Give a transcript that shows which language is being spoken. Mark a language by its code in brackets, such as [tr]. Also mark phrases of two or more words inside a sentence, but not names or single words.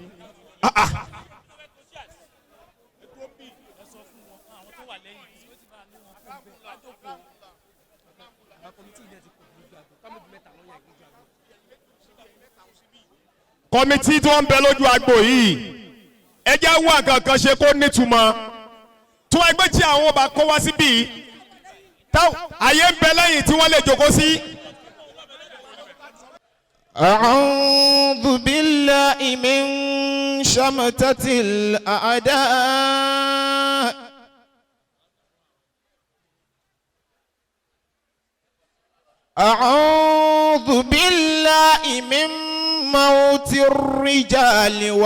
[yo] kọ́mítì tí wọ́n ń bẹ lójú agbo yìí ẹ jẹ́ wá kankan ṣe kó nítumọ̀ tí wọ́n gbé tí àwọn ọba kó wá síbí àyè ń bẹ lẹ́yìn tí wọ́n lè jókòó sí. [ar] أعوذ بالله من شمتة الأعداء أعوذ بالله من موت الرجال